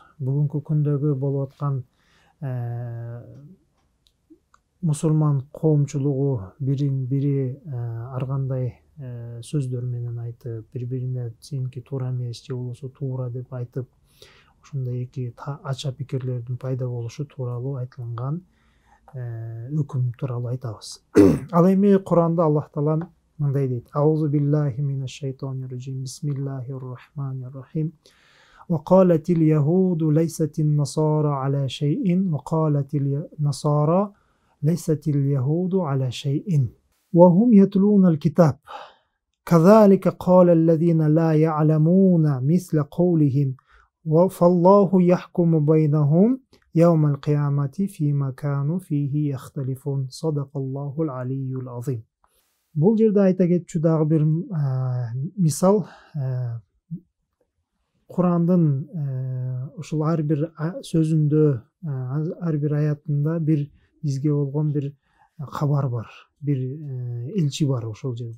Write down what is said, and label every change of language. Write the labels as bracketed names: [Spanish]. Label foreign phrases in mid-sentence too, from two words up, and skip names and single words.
[Kyrgyz] Бүгүнкү күндөгү болуп аткан мусулман коомчулугу бирин бири ар кандай сөздөр менен айтып, бири-бирине сеники туура эмес же болбосо туура деп айтып, ошондой эки ача пикирлердин пайда болушу тууралуу айтылган өкүм тууралуу айтабыз. Ал эми Куранда Аллах Таала мындай дейт: [Arabic] أعوذ بالله من الشيطان الرجيم. بسم الله الرحمن الرحيم. وقالت اليهود ليست النصارى على شيء وقالت النصارى ليست اليهود على شيء وهم يتلون الكتاب كذلك قال الذين لا يعلمون مثل قولهم فالله يحكم بينهم يوم القيامة فيما كانوا فيه يختلفون صدق الله العلي العظيم. [Kyrgyz] Бул жерде айта кетчү дагы бир мисал, Курандын ушул ар бир сөзүндө, ар бир аятында бир бизге болгон бир кабар бар, бир элчи бар ошол жерде.